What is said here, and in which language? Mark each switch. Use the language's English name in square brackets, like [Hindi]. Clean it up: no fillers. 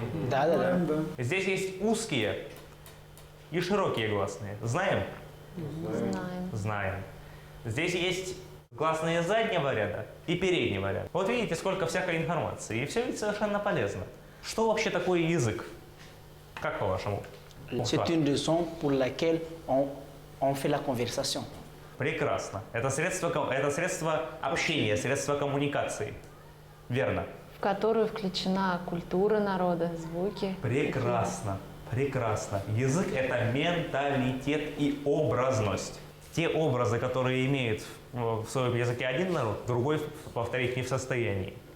[Russian] Да. Здесь есть узкие и широкие гласные. Знаем? Знаем. Здесь есть гласные заднего ряда и переднего ряда. Вот видите, сколько всякой информации. И все ведь совершенно полезно. Что вообще такое язык? Как по-вашему? [French] C'est une raison pour laquelle on fait la conversation. [Russian] Прекрасно. Это средство общения, средство коммуникации. Верно. В которую включена культура народа, звуки. Прекрасно. Прекрасно. Язык – это менталитет и образность. Те образы, которые имеет в своем языке один народ, другой повторить не в состоянии.